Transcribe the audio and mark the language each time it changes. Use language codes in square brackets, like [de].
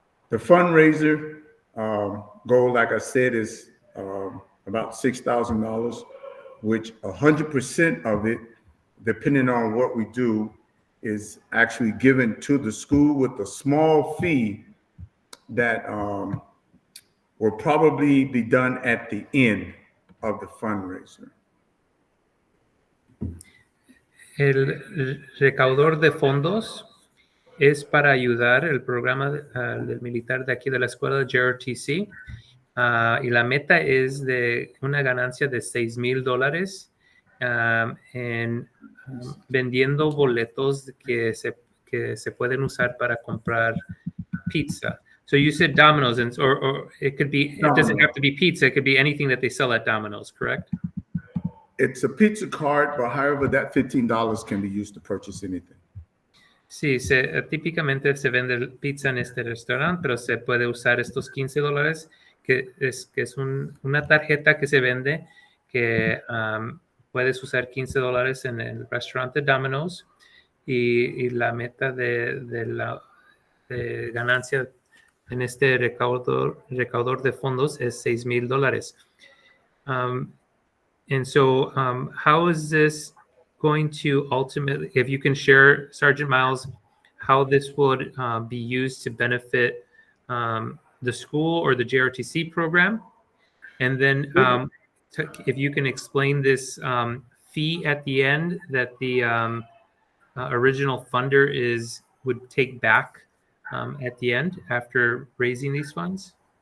[en] The fundraiser goal, like I said, is about $6,000, which 100% of it, depending on what we do, is actually given to the school with a small fee that will probably be done at the end of the fundraiser. [es] El recaudador de fondos es para ayudar el programa del militar de aquí de la escuela de JRTC y la meta es de una ganancia de $6,000 en vendiendo boletos que se pueden usar para comprar pizza. [en] So you said Domino's, or it could be, it doesn't have to be pizza, it could be anything that they sell at Domino's, correct? It's a pizza card, but however, that $15 can be used to purchase anything. [es] Sí, típicamente se vende pizza en este restaurante, pero se puede usar estos $15, que es una tarjeta que se vende que puedes usar $15 en el restaurante Domino's y la meta de la ganancia en este recaudador de fondos es $6,000. [en] And so how is this going to ultimately, if you can share, Sergeant Miles, how this would be used to benefit the school or the JRTC program? And then if you can explain this fee at the end that the original funder would take back at the end after raising these funds?